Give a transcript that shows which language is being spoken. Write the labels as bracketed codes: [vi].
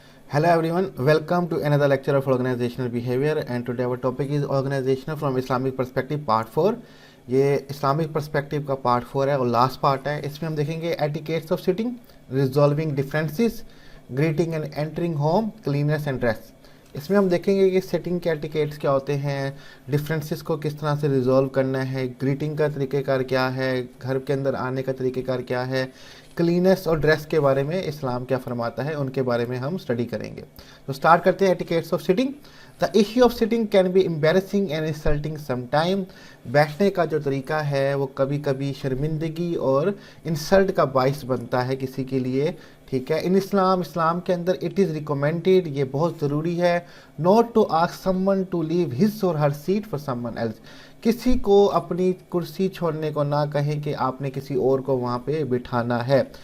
[en] Hello everyone, welcome to another lecture of organizational behavior and today our topic is organizational from Islamic perspective part 4. [ur] یہ Islamic perspective کا part 4 ہے اور last part ہے. اس میں ہم دیکھیں گے [en] Etiquettes of sitting, resolving differences, greeting and entering home, cleanliness and dress. [ur] اس میں ہم دیکھیں گے کہ سیٹنگ کے ایٹیکیٹس کیا ہوتے ہیں, ڈفرینسز کو کس طرح سے ریزالو کرنا ہے, گریٹنگ کا طریقہ کار کیا ہے, گھر کے اندر آنے کا طریقہ کار کیا ہے, کلیننس اور ڈریس کے بارے میں اسلام کیا فرماتا ہے, ان کے بارے میں ہم اسٹڈی کریں گے. تو سٹارٹ کرتے ہیں etiquettes of sitting. [en] The issue of sitting can be embarrassing and insulting some time. [ur] بیٹھنے کا جو طریقہ ہے وہ کبھی کبھی شرمندگی اور انسلٹ کا باعث بنتا ہے کسی کے لیے, ٹھیک ہے. [en] in Islam [ur] کے اندر [en] it is recommended, [ur] یہ بہت ضروری ہے، [en] Not to ask someone to leave his or her seat for someone else. [ur] کسی کو اپنی کرسی چھوڑنے کو نہ کہیں کہ آپ نے کسی اور کو وہاں پہ بٹھانا ہے.